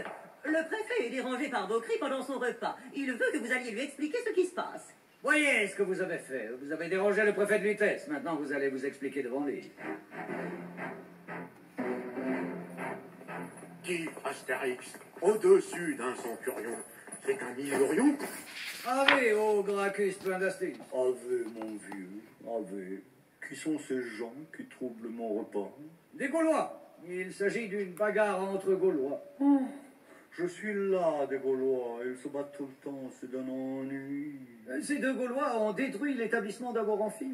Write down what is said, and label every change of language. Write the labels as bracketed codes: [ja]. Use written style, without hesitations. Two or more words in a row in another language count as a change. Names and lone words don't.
[fr] Le préfet est dérangé par vos cris pendant son repas. Il veut que vous alliez lui expliquer ce qui se passe. Voyez ce que vous avez fait. Vous avez dérangé le préfet de Lutèce. Maintenant, vous allez vous expliquer devant lui. Qui, Astérix, au-dessus d'un centurion, c'est un millurion? Ave, ô Gracchus plein d'astine. Ave, mon vieux, ave. Qui sont ces gens qui troublent mon repas? Des Gaulois. Il s'agit d'une bagarre entre Gaulois. Oh, je suis là, des Gaulois. Ils se battent tout le temps, c'est d'un ennui. Ces 2 Gaulois ont détruit l'établissement d'Avoramphix.